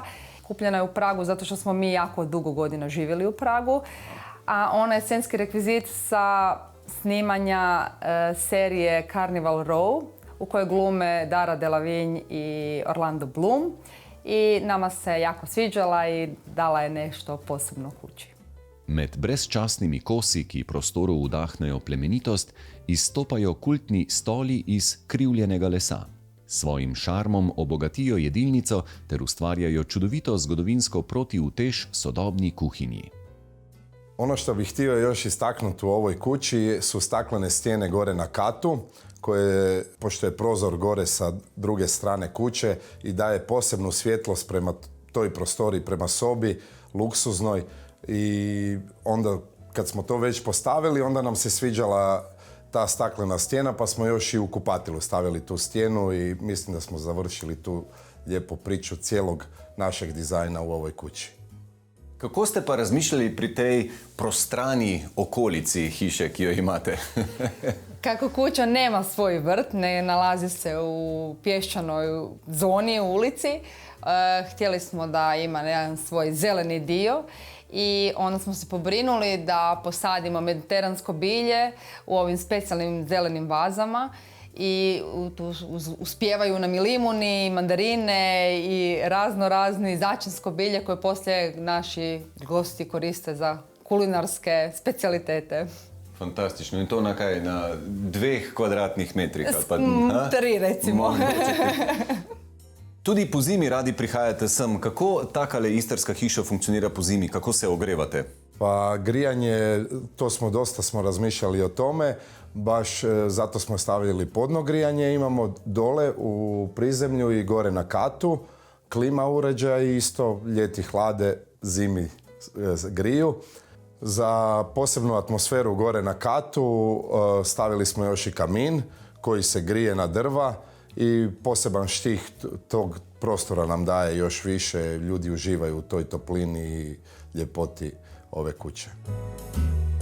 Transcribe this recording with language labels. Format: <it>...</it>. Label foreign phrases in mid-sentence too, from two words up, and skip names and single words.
<hr>Kupljena je u Pragu zato što smo mi jako dugo godina živjeli u Pragu, a ona je scenski rekvizit sa snimanja serije Carnival Row u kojoj glume Dara Delevingne i Orlando Bloom. I nama se jako sviđala i dala je nešto posebno kući.</hr> <sl>Med brezčasnimi kosi, ki prostoru vdahnejo plemenitost, izstopajo kultni stoli iz krivljenega lesa. Svojim šarmom obogatijo jedilnico ter ustvarjajo čudovito zgodovinsko protiutež sodobni kuhinji.</sl> <hr>Ono što bih htio još istaknuti u ovoj kući su staklene stijene gore na katu, koje, pošto je prozor gore sa druge strane kuće, i daje posebnu svjetlost prema toj prostoriji, prema sobi, luksuznoj. I onda kad smo to već postavili, onda nam se sviđala ta staklena stijena, pa smo još i u kupatilu stavili tu stijenu i mislim da smo završili tu lijepu priču cijelog našeg dizajna u ovoj kući.</hr> <sl>Kako ste pa razmišljali pri tej prostrani okolici hiše, ki jo imate?</sl> <hr>Kako kuća nema svoj vrt, ne nalazi se u pješčanoj zoni u ulici, htjeli smo da ima jedan svoj zeleni dio i onda smo se pobrinuli da posadimo mediteransko bilje u ovim specijalnim zelenim vazama i tu uspijevaju nam i limuni, i mandarine i razni začinsko bilje koje poslije naši gosti koriste za kulinarske specijalitete.</hr> <sl>Fantastično. In to na kaj? Na 2 kvadratnih metrih?</sl> <hr>3 recimo.</hr> <sl>Tudi po zimi radi prihajate sem. Kako takale istrska hiša funkcionira po zimi? Kako se ogrevate?</sl> <hr>Pa grijanje, dosta smo razmišljali o tome, baš zato smo stavili podno grijanje, imamo dole u prizemlju i gore na katu, klima uređaj isto, ljeti hlade, zimi griju. Za posebnu atmosferu gore na katu stavili smo još i kamin koji se grije na drva i poseban štih tog prostora nam daje još više, ljudi uživaju u toj toplini i ljepoti ove kuće.</hr>